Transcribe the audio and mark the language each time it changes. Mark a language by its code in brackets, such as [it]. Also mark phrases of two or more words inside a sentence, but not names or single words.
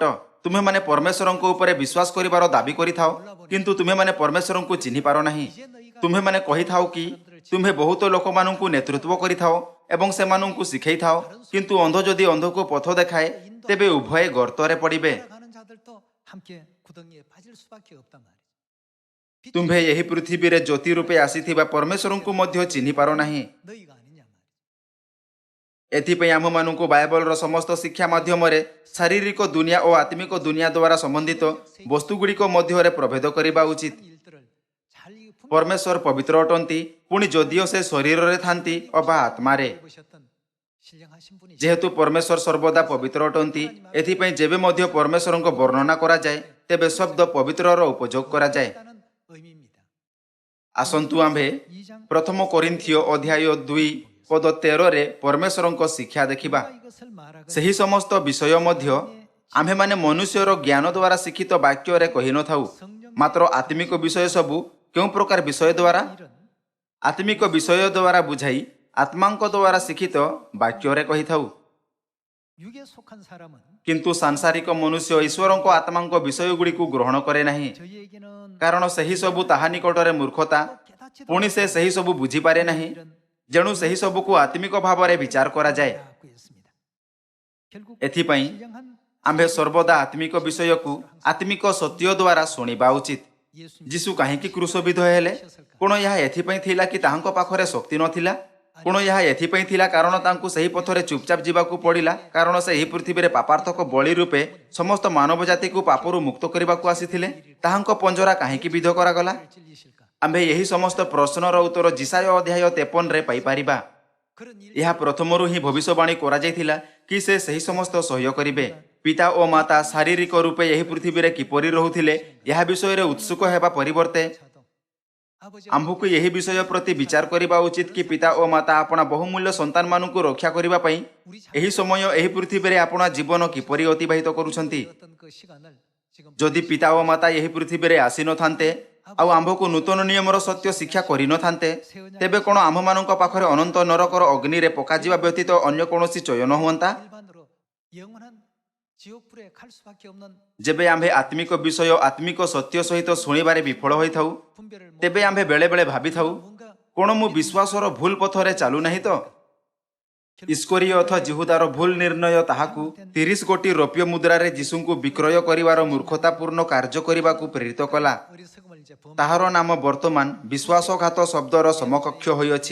[or] ତୁମେମାନେ ପରମେଶ୍ୱରଙ୍କ ଉପରେ ବିଶ୍ୱାସ କରିବାର ଦାବି କରିଥାଅ, କିନ୍ତୁ ତୁମେମାନେ ପରମେଶ୍ୱରଙ୍କୁ ଚିହ୍ନିପାର ନାହିଁ। ତୁମେମାନେ କହିଥାଅ କି ତୁମ୍ଭେ ବହୁତ ଲୋକମାନଙ୍କୁ ନେତୃତ୍ୱ କରିଥାଅ, ଏବଂ ସେମାନଙ୍କୁ ଶିଖେଇଥାଅ, କିନ୍ତୁ ଅନ୍ଧ ଯଦି ଅନ୍ଧକୁ ପଥ ଦେଖାଏ ତେବେ ଉଭୟେ ଗର୍ତ୍ତରେ ପଡ଼ିବେ। [ko] 가는 자들도 함께 구덩이에 빠질 수밖에 없단 말이죠. [or] ତୁମ୍ଭେ ଏହି ପୃଥିବୀରେ ଜ୍ୟୋତି ରୂପେ ଆସିଥିବା ପରମେଶ୍ୱରଙ୍କୁ ମଧ୍ୟ ଚିହ୍ନି ପାର ନାହିଁ। [ko] 너희가 아니냐 말이죠. [or] ଏଥିପାଇଁ ଆମ୍ଭମାନଙ୍କୁ ବାଇବଲର ସମସ୍ତ ଶିକ୍ଷା ମାଧ୍ୟମରେ ଶାରୀରିକ ଦୁନିଆ ଓ ଆତ୍ମିକ ଦୁନିଆ ଦ୍ୱାରା ସମ୍ବନ୍ଧିତ ବସ୍ତୁଗୁଡ଼ିକ ମଧ୍ୟରେ ପ୍ରଭେଦ କରିବା ଉଚିତ। [ko] 한 일들을 잘 [or] ପରମେଶ୍ୱର ପବିତ୍ର ଅଟନ୍ତି, ପୁଣି ଯଦିଓ ସେ ଶରୀରରେ ଥାନ୍ତି ଅବା ଆତ୍ମାରେ। [ko] 보셨던 신령하신 분이 [or] ଯେହେତୁ ପରମେଶ୍ୱର ସର୍ବଦା ପବିତ୍ର ଅଟନ୍ତି, ଏଥିପାଇଁ ଯେବେ ମଧ୍ୟ ପରମେଶ୍ୱରଙ୍କ ବର୍ଣ୍ଣନା କରାଯାଏ ତେବେ ଶବ୍ଦ ପବିତ୍ରର ଉପଯୋଗ କରାଯାଏ। [ko] 있다는 의미입니다. [or] ଆସନ୍ତୁ ଆମ୍ଭେ [ko] 2장 [or] ପ୍ରଥମ କୋରିନ୍ଥିୟ ଅଧ୍ୟାୟ 2 ପଦ 13ରେ ପରମେଶ୍ୱରଙ୍କ ଶିକ୍ଷା ଦେଖିବା। [ko] 이것을 말하거든 [or] ସେହି ସମସ୍ତ ବିଷୟ ମଧ୍ୟ ଆମ୍ଭେମାନେ ମନୁଷ୍ୟର ଜ୍ଞାନ ଦ୍ୱାରା ଶିକ୍ଷିତ ବାକ୍ୟରେ କହିନଥାଉ, ମାତ୍ର ଆତ୍ମିକ ବିଷୟ ସବୁ କେଉଁ ପ୍ରକାର ବିଷୟ ଦ୍ୱାରା? [ko] 일은 [or] ଆତ୍ମିକ ବିଷୟ ଦ୍ୱାରା ବୁଝାଇ ଆତ୍ମାଙ୍କ ଦ୍ୱାରା ଶିକ୍ଷିତ ବାକ୍ୟରେ କହିଥାଉ। [ko] 육에 속한 사람은 [or] କିନ୍ତୁ ସାଂସାରିକ ମନୁଷ୍ୟ ଈଶ୍ୱରଙ୍କ ଆତ୍ମାଙ୍କ ବିଷୟଗୁଡ଼ିକୁ ଗ୍ରହଣ କରେ ନାହିଁ, [ko] 저희에게는 [or] କାରଣ ସେହି ସବୁ ତାହା ନିକଟରେ ମୂର୍ଖତା, [ko] 깨닫지도 [or] ପୁଣି ସେ ସେହି ସବୁ ବୁଝିପାରେ ନାହିଁ, ଯେଣୁ ସେହି ସବୁକୁ ଆତ୍ମିକ ଭାବରେ ବିଚାର କରାଯାଏ। [ko] 않고 있습니다. 결국 [or] ଏଥିପାଇଁ [ko] 신령한 [or] ଆମ୍ଭେ ସର୍ବଦା ଆତ୍ମିକ ବିଷୟକୁ ଆତ୍ମିକ ସତ୍ୟ ଦ୍ୱାରା ଶୁଣିବା ଉଚିତ। [ko] 예수님 [or] ଯୀଶୁ କାହିଁକି କ୍ରୁଶବିଦ୍ଧ ହେଲେ? କ'ଣ ଏହା ଏଥିପାଇଁ ଥିଲା କି ତାହାଙ୍କ ପାଖରେ ଶକ୍ତି ନଥିଲା? କ'ଣ ଏହା ଏଥିପାଇଁ ଥିଲା କାରଣ ତାଙ୍କୁ ସେହି ପଥରେ ଚୁପଚାପ ଯିବାକୁ ପଡ଼ିଲା, କାରଣ ସେ ଏହି ପୃଥିବୀରେ ପାପାର୍ଥକ ବଳି ରୂପେ ସମସ୍ତ ମାନବ ଜାତିକୁ ପାପରୁ ମୁକ୍ତ କରିବାକୁ ଆସିଥିଲେ? ତାହାଙ୍କ ପଞ୍ଜରା କାହିଁକି ବିଧ କରାଗଲା? [ko] 찔리실까? [or] ଆମ୍ଭେ ଏହି ସମସ୍ତ ପ୍ରଶ୍ନର ଉତ୍ତର ଯିଶାୟ ଅଧ୍ୟାୟ 53ରେ ପାଇପାରିବା। [ko] 그런 일 [or] ଏହା ପ୍ରଥମରୁ ହିଁ ଭବିଷ୍ୟବାଣୀ କରାଯାଇଥିଲା କି ସେ ସେହି ସମସ୍ତ ସହ୍ୟ କରିବେ। ପିତା ଓ ମାତା ଶାରୀରିକ ରୂପେ ଏହି ପୃଥିବୀରେ କିପରି ରହୁଥିଲେ ଏହା ବିଷୟରେ ଉତ୍ସୁକ ହେବା ପରିବର୍ତ୍ତେ [ko] 차도 아버지 [or] ଆମ୍ଭକୁ ଏହି ବିଷୟ ପ୍ରତି ବିଚାର କରିବା ଉଚିତ କି ପିତା ଓ ମାତା ଆପଣା ବହୁମୂଲ୍ୟ ସନ୍ତାନମାନଙ୍କୁ ରକ୍ଷା କରିବା ପାଇଁ ଏହି ସମୟ ଏହି ପୃଥିବୀରେ ଆପଣା ଜୀବନ କିପରି ଅତିବାହିତ କରୁଛନ୍ତି। [ko] 어떤 그 시간을 지금 [or] ଯଦି ପିତା ଓ ମାତା ଏହି ପୃଥିବୀରେ ଆସିନଥାନ୍ତେ ଆଉ ଆମ୍ଭକୁ ନୂତନ ନିୟମର ସତ୍ୟ ଶିକ୍ଷା କରିନଥାନ୍ତେ, ତେବେ କ'ଣ ଆମ୍ଭମାନଙ୍କ ପାଖରେ ଅନନ୍ତ ନରକର ଅଗ୍ନିରେ ପକାଯିବା ବ୍ୟତୀତ ଅନ୍ୟ କୌଣସି ଚୟନ ହୁଅନ୍ତା? [ko] 일반으로 영원한 지옥불에 갈 수밖에 없는 [or] ଯେବେ ଆମ୍ଭେ ଆତ୍ମିକ ବିଷୟ ଆତ୍ମିକ ସତ୍ୟ ସହିତ ଶୁଣିବାରେ ବିଫଳ ହୋଇଥାଉ, [ko] 분별을 못 [or] ତେବେ ଆମ୍ଭେ ବେଳେବେଳେ ଭାବିଥାଉ, [ko] 뭔가 [or] କ'ଣ ମୁଁ ବିଶ୍ୱାସର ଭୁଲ ପଥରେ ଚାଲୁନାହିଁ ତ? ଇସ୍କରିୟଥ ଜିହୁଦାର ଭୁଲ ନିର୍ଣ୍ଣୟ ତାହାକୁ 30 କୋଟି ରୌପ୍ୟ ମୁଦ୍ରାରେ ଯୀଶୁଙ୍କୁ ବିକ୍ରୟ କରିବାର ମୂର୍ଖତାପୂର୍ଣ୍ଣ କାର୍ଯ୍ୟ କରିବାକୁ ପ୍ରେରିତ କଲା। [ko] 어리석음을 이제 [or] ତାହାର ନାମ ବର୍ତ୍ତମାନ ବିଶ୍ୱାସଘାତ ଶବ୍ଦର ସମକକ୍ଷ ହୋଇଅଛି।